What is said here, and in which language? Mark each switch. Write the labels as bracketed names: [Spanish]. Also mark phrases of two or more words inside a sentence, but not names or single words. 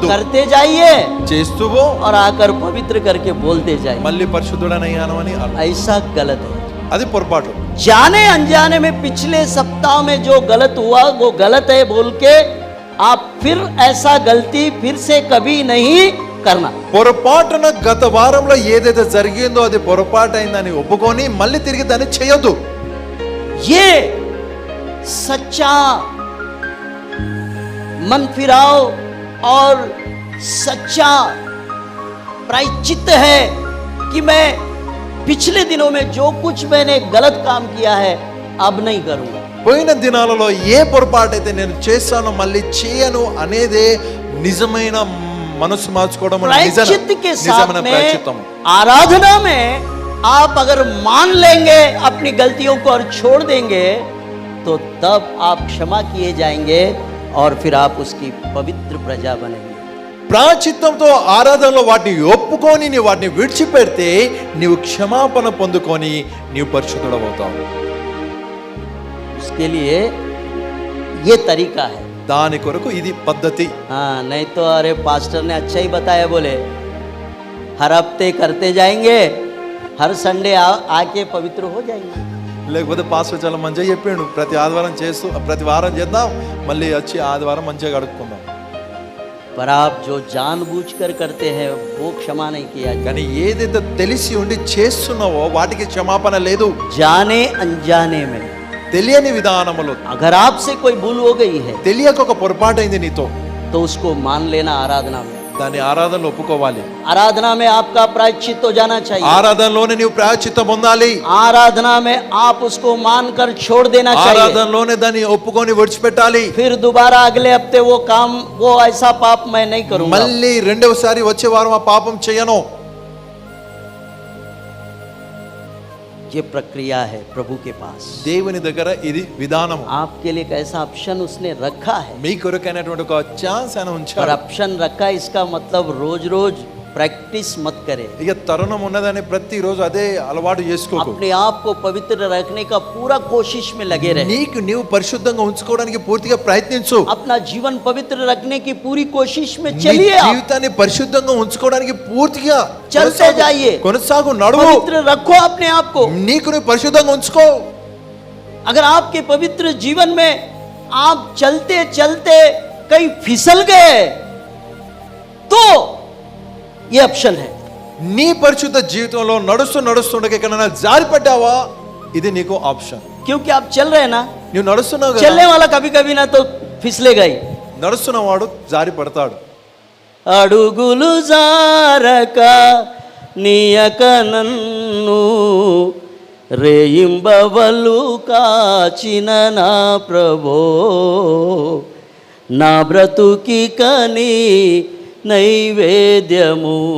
[Hindi] करते जाइए [Telugu] చేస్తూవో [Hindi] और आकर पवित्र करके बोलते जाइए, [Telugu] మళ్ళీ పరిశుద్ధుడనయ్యాను అని అర్థం. [Hindi] ऐसा गलत है। [Telugu] అది పొరపాటు. [Hindi] जाने अनजाने में पिछले सप्ताह में जो गलत हुआ वो गलत है बोल के आप फिर ऐसा गलती फिर से कभी नहीं करना। [Telugu] పొరపాటున గత వారంలో ఏదైతే జరిగిందో అది పొరపాటైందని ఒప్పుకొని మళ్ళీ తిరిగి దాన్ని చేయొద్దు. [Hindi] ये सच्चा मन फिराव और सच्चा प्रायश्चित है कि मैं पिछले दिनों में जो कुछ मैंने गलत काम किया है अब नहीं करूंगा। [Telugu] పోయిన దినాలలో ఏ పొరపాటైతే నేను చేశానో మళ్ళీ చేయను అనేదే నిజమైన మనసు మార్చుకోవడం. [Hindi] प्रायश्चित के साथ [Telugu] నిజమైన [Hindi] में [Telugu] ప్రాయశ్చిత్తం. [Hindi] आराधना में आप अगर मान लेंगे अपनी गलतियों को और छोड़ देंगे तो तब आप क्षमा किए जाएंगे और फिर आप उसकी पवित्र प्रजा बनेंगे। [Telugu] ప్రాయశ్చిత్తంతో ఆరాధనలో వాటిని ఒప్పుకొని నీవు వాటిని విడిచిపెడితే నీవు క్షమాపణ పొందుకొని నీవు పరిశుద్ధుడవుతావు. [Hindi] उसके लिए ये तरीका है। [Telugu] దాని కొరకు ఇది పద్ధతి. [Hindi] हाँ, नहीं तो अरे पास्टर ने अच्छा ही बताया बोले हर हफ्ते करते जाएंगे, हर संडे आके पवित्र हो जाएंगे। [Telugu] లేకపోతే పాస్టర్ చాలా మంచిగా చెప్పిండు, ప్రతి ఆదివారం చేస్తూ ప్రతి వారం చేద్దాం, మళ్ళీ వచ్చి ఆదివారం మంచిగా గడుపుకుందాం. [Hindi] पर आप जो जानबूझकर करते हैं वो क्षमा नहीं किया जाए। [Telugu] కానీ ఏదైతే తెలిసి ఉండి చేస్తున్నావో వాటికి క్షమాపణ లేదు. [Hindi] जाने अनजाने में [Telugu] తెలియని విధానములో [Hindi] अगर आपसे कोई भूल हो गई है [Telugu] తెలియక ఒక పొరపాటైంది నీతో, [Hindi] तो उसको मान लेना आराधना में। [Telugu] దాన్ని ఆరాధనలో ఒప్పుకోవాలి. [Hindi] आराधना में आपका प्रायश्चित हो जाना चाहिए। [Telugu] ఆరాధనలోనే నీవు ప్రాయశ్చిత్తం పొందాలి. [Hindi] आराधना में आप उसको मानकर छोड़ देना चाहिए। [Telugu] ఆరాధనలోనే దాన్ని ఒప్పుకొని విడిచిపెట్టాలి. [Hindi] फिर दोबारा अगले हफ्ते वो काम वो ऐसा पाप मैं नहीं करूंगा। [Telugu] మళ్ళీ రెండవసారి వచ్చే వారం ఆ పాపం చేయను. [Hindi] ये प्रक्रिया है प्रभु के पास। [Telugu] దేవుని దగ్గర ఇది విధానం. [Hindi] आपके लिए एक ऐसा ऑप्शन उसने रखा है, [Telugu] మీ కొరకైనటువంటి ఒక ఛాన్స్ ఆయన [Hindi] और [Telugu] ఉంచారు. [Hindi] ऑप्शन रखा है इसका मतलब रोज रोज प्रैक्टिस मत करे। [Telugu] ఇక తరుణం ఉన్నదని ప్రతిరోజు అదే అలవాటు చేసుకోకు. [Hindi] अपने आप को पवित्र रखने का पूरा कोशिश में लगे रहे। [Telugu] నీకు నీవు పరిశుద్ధంగా ఉంచుకోవడానికి పూర్తిగా ప్రయత్నించు. [Hindi] अपना जीवन पवित्र रखने की पूरी कोशिश में [Telugu] నీ [Hindi] चलिए। आप [Telugu] జీవితాన్ని పరిశుద్ధంగా ఉంచుకోవడానికి పూర్తిగా [Hindi] चलते जाइए, [Telugu] కొనసాగు, నడువు. [Hindi] पवित्र रखो अपने आप को। [Telugu] నీకు నువ్వు పరిశుద్ధంగా ఉంచుకో. [Hindi] अगर आपके पवित्र जीवन में आप चलते चलते कहीं फिसल गए तो ये ऑप्शन है। [Telugu] నీ పరిశుద్ధ జీవితంలో నడుస్తుండగా ఎక్కడైనా జారిపడ్డావా, ఇది నీకు ఆప్షన్. [Hindi] क्योंकि आप चल रहे हैं ना, [Telugu] నువ్వు నడుస్తున్నావు కదా, [Hindi] चलने वाला कभी कभी ना तो फिसलेगा ही। [Telugu] నడుస్తున్నవాడు జారి పడతాడు. అడుగులు జారక నీయక నన్ను రేయింబవలు కాచిన నా ప్రభో, నా బ్రతుకి కని నైవేద్యము